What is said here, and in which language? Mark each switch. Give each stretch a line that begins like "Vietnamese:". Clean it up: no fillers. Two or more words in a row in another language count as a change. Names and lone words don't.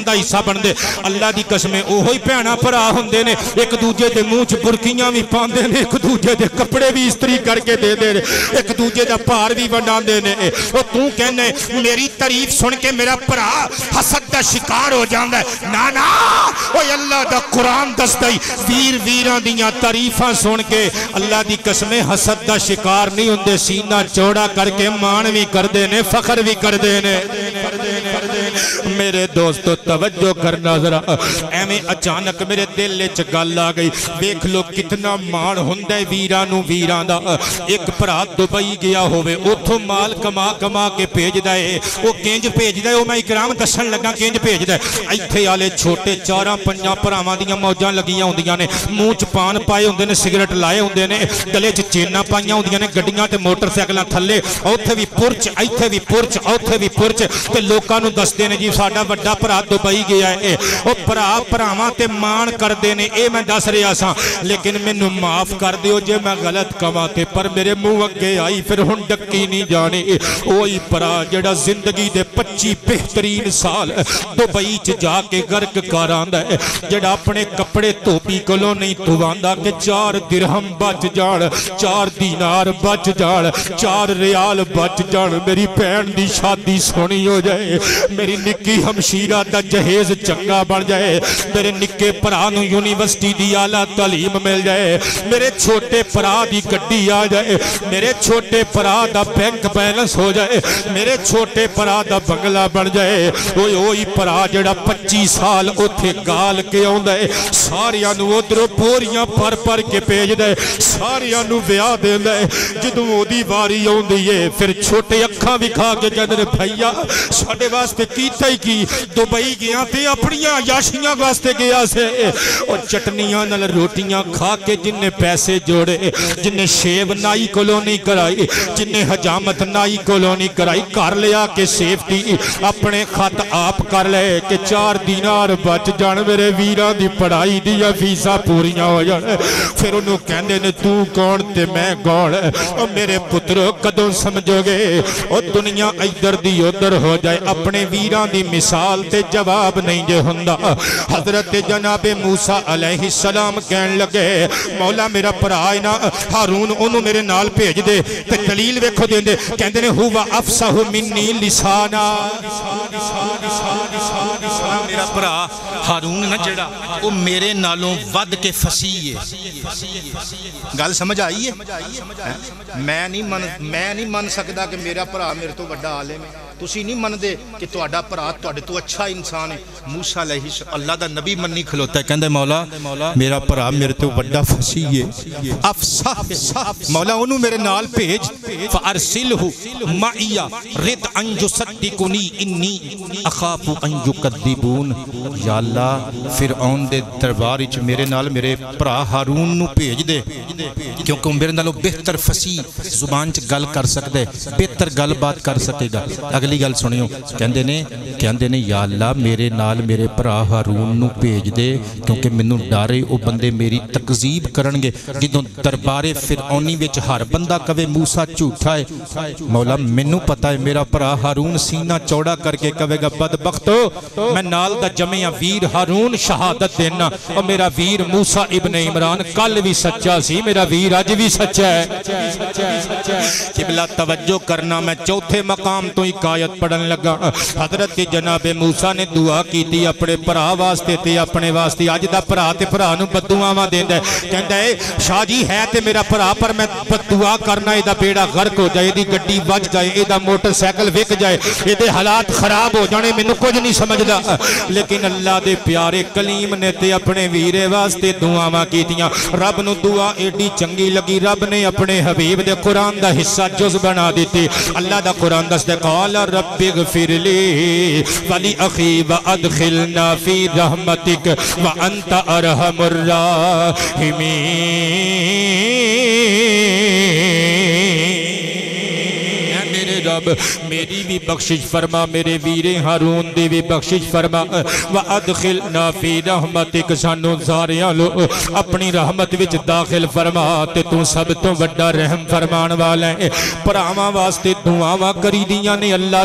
Punjabi: دا حصہ بن دے اللہ دی قسمیں اوہی پہنا پرا ہوندے نے ایک دوجے دے منہ چ برکیاں بھی پاندے نے ایک دوجے دے کپڑے بھی استری کر کے دے دے ایک دوجے دا پار بھی بناندے نے او تو کہنے میری تعریف سن کے میرا پرا حسد دا شکار ہو جاندا ہے نا نا اوے اللہ دا قرآن دسدا ہے ویر ویراں دیاں تعریفاں سن کے اللہ دی قسمیں حسد دا شکار نہیں ہوندے سینہ چوڑا کر کے مان بھی کردے نے فخر بھی کردے نے میرے دوستو توجہ کرنا ذرا ایویں اچانک میرے دل وچ گل آ گئی دیکھ لو کتنا مان ہوندا ہے ویرانو ویراں دا ایک بھرا دبئی گیا ہوے اوتھوں مال کما کما کے بھیجدا ہے او کینج بھیجدا ہے او میں اکرام دسن لگا کینج بھیجدا ہے ایتھے والے چھوٹے چاراں پنجاں بھراواں دیاں موجاں لگیاں ہوندیاں نے منہ چ پان پائے ہوندے نے سگریٹ لائے ہوندے نے گلے چ چیناں پائیاں ہوندیاں نے گڈیاں تے موٹر سائیکلاں تھلے اوتھے بھی پرچ ایتھے بھی پرچ اوتھے بھی پرچ تے لوکاں نوں دسدے نے جی ساڈا بڑا بھرا دبئی گیا ہے او پراواں تے مان کردے نے اے میں دس رہا سا لیکن مینوں معاف کر دیو جے میں غلط کواں تے پر میرے منہ اگے آئی پھر ہن ڈکی نہیں جانی اوہی پرا جڑا زندگی دے 25 بہترین سال دبئی چ جا کے غرق کر آندا ہے جڑا اپنے کپڑے دھوبی کولوں نہیں دھواندا کہ 4 درہم بچ جان 4 دینار بچ جان 4 ریال بچ جان میری بہن دی شادی سونی ہو جائے میری نکی ہمشیرہ دا جہیز چنگا بن جائے میرے نکے پرانو یونیورسٹی دی اعلیٰ تعلیم مل جائے میرے چھوٹے پرا دی گڈی آ جائے میرے چھوٹے پرا دا بینک بیلنس ہو جائے میرے چھوٹے پرا دا بنگلہ بن جائے اوہی پرا جڑا 25 سال اوتھے گال کے آوندا ہے ساریاں نوں ادھروں بوریاں پر پر کے بھیج دے ساریاں نوں ویاہ دیندا ہے جدوں اودی واری آوندی ہے پھر چھوٹے اکھاں وکھا کے کہندے نے بھائیا ساڈے واسطے کیتا ہی کی دبئی گیا تے اپنیاں یاشیاں واسطے گیا سے اور چٹنیاں نال روٹیاں کھا کے جن نے پیسے جوڑے جن نے شیو نائی کولونی کرائی جن نے حجامت نائی کولونی کرائی کر لیا کہ سیفٹی اپنے خط آپ کر لے کہ 4 دینار بچ جان میرے ویراں دی پڑھائی دیا فیسا پوریاں ہو جان پھر انہوں کہندے نے تو کون تے میں کون اور میرے پترو کدوں سمجھو گے اور دنیا ادھر دی ادھر ہو جائے اپنے ویراں دی مثال تے جواب نہیں جے ہوندا حضرت جناب موسیٰ علیہ السلام کہن لگے مولا میرا پرائے نا ہارون انہوں میرے نال بھیج دے تے دلیل ویکھو دیں دے کہندے نے
Arabic: ہوا افصح منی لسانا
Punjabi: میرا پرا ہارون نہ جڑا وہ میرے نالوں ود کے فصیح ہے گل سمجھ آئی ہے میں نہیں من سکدا کہ میرا پرا میرے تو بڑا عالم ہے تسی نہیں من دے کہ تہاڈا بھرا تہاڈے تو اچھا انسان ہے موسیٰ علیہ اللہ دا نبی منی کھلوتا ہے کہندے مولا میرا بھرا میرے تو بڑا فصیح ہے افصح مولا انہوں میرے نال بھیج
Arabic: فارسلہ معی رد ان یصدقنی انی اخاف ان یکذبون
Punjabi: یا اللہ فرعون دے دربار وچ میرے نال میرے بھرا ہارون نو بھیج دے کیونکہ میرے نالوں بہتر فصیح زبان چ گل کر سکدے بہتر گل بات کر سکے گا اگلی گل سنیو کہندے نے یا اللہ میرے نال میرے بھرا ہارون نو بھیج دے کیونکہ مینوں ڈر ہے او بندے میری تکذیب کرن گے جدوں دربار فرعونی وچ ہر بندہ کہے موسیٰ جھوٹا ہے مولا مینوں پتہ ہے میرا بھرا ہارون سینہ چوڑا کر کے کہے گا بدبختو میں نال دا جمع ویر ہارون شہادت دینا اور میرا ویر موسیٰ ابن عمران کل بھی سچا سی میرا ویر آج بھی سچا ہے قبلہ توجہ کرنا میں چوتھے مقام تو حکایت پڑھن لگا حضرت جناب موسیٰ
Urdu: نے دعا کی تھی
Punjabi: اپنے بھرا واسطے تے اپنے واسطے اج دا بھرا تے بھرا نو بددعاواں دیندا ہے کہندا ہے شاہ جی ہے تے میرا بھرا پر میں بددعا کرنا اے دا بیڑا غرق ہو جائے دی گڈی وج جائے اے دا موٹر سائیکل وک جائے اے دے حالات خراب ہو جانے مینوں کچھ نہیں سمجھدا لیکن اللہ دے پیارے کلیم نے تے اپنے ویرے واسطے دعاواں کیتیاں رب نو دعا ایڈی چنگی لگی رب نے اپنے حبیب دے قرآن دا حصہ جز بنا دیتی اللہ دا قرآن دستے
Arabic: قال رب اغفر لی ولی اخی وادخلنا فی رحمتک وانت ارحم الراحمین
Punjabi: میرے رب میری بھی بخشش فرما میرے ویر ہارون دی بھی بخشش فرما
Arabic: وادخلنا فی رحمتک
Punjabi: سانو ساریاں لو اپنی رحمت وچ داخل فرما تے تو سب تو بڑا رحم فرمان والا ہے پراواں واسطے دعاواں کری دیاں نے اللہ